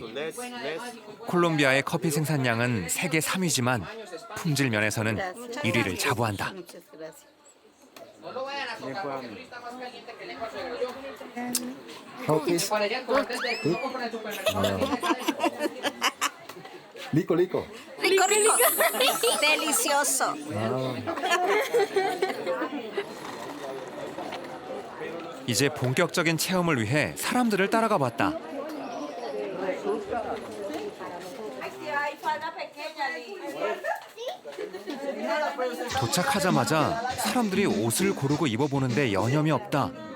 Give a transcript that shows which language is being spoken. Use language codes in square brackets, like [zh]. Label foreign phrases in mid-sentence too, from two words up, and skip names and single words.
[ko] 콜롬비아의 커피 생산량은 세계 3위지만 품질 면에서는 1위를 자부한다. 리코. [es] Rico, rico. Delicioso. [ko] 이제 본격적인 체험을 위해 사람들을 따라가 봤다. 도착하자마자 사람들이 옷을 고르고 입어보는데 여념이 없다.